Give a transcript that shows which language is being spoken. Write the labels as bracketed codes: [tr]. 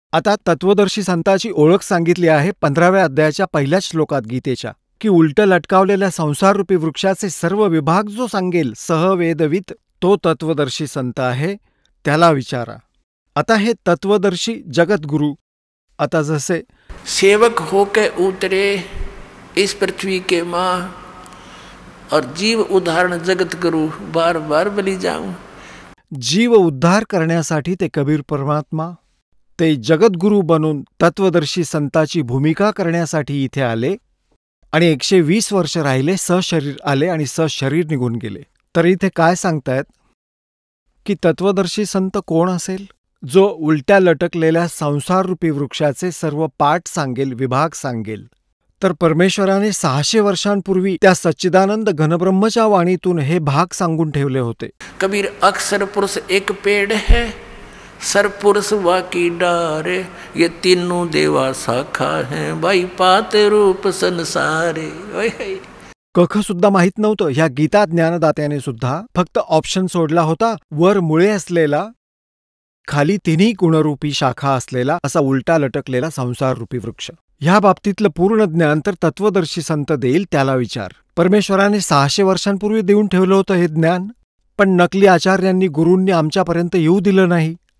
[mr] आता तत्वदर्शी संताची ओळख सांगितली आहे 15व्या अध्यायाच्या 1ल्याच श्लोकात गीतेच्या, की उलट लटकावलेल्या संसाररूपी वृक्षाचे सर्व विभाग जो सांगेल सहवेदवित, तो तत्वदर्शी संत आहे, त्याला विचारा. आता हे तत्वदर्शी जगतगुरु आता जसे [hi] सेवक होके उतरे इस पृथ्वी के माँ और जीव उदाहरण जगतगुरु बार बार बली जाऊं. [mr] जीव उद्धार करण्यासाठी ते कबीर परमात्मा, ते जगद्गुरू बनून तत्वदर्शी संताची भूमिका करण्यासाठी इथे आले आणि 120 वर्ष राहिले, सशरीर आले आणि सशरीर निघून गेले. तर इथे काय सांगतायत की तत्वदर्शी संत कोण असेल? जो उलट्या लटकलेल्या संसाररूपी वृक्षाचे सर्व पाठ सांगेल, विभाग सांगेल, तर परमेश्वराने 600 वर्षांपूर्वी त्या सच्चिदानंद घनब्रह्मच्या वाणीतून हे भाग सांगून ठेवले होते. [hi] कबीर अक्षर पुरुष एक पेड़ है, सरपुरुष वाकी डारे, ये तीनों देवा शाखा है, भाई पात रूप संसारे. [mr] कख सुद्धा माहित नव्हतं. ह्या गीता ज्ञानदात्याने सुद्धा फक्त ऑप्शन सोडला होता, वर मुळे असलेला, खाली तिन्ही गुणरूपी शाखा असलेला असा उलटा लटकलेला संसाररूपी वृक्ष. ह्या बाबतीतलं पूर्ण ज्ञान तर तत्वदर्शी संत देईल, त्याला विचार. परमेश्वराने 600 वर्षांपूर्वी देऊन ठेवलं होतं हे ज्ञान, पण नकली आचार्यांनी, गुरूंनी आमच्यापर्यंत येऊ दिलं नाही.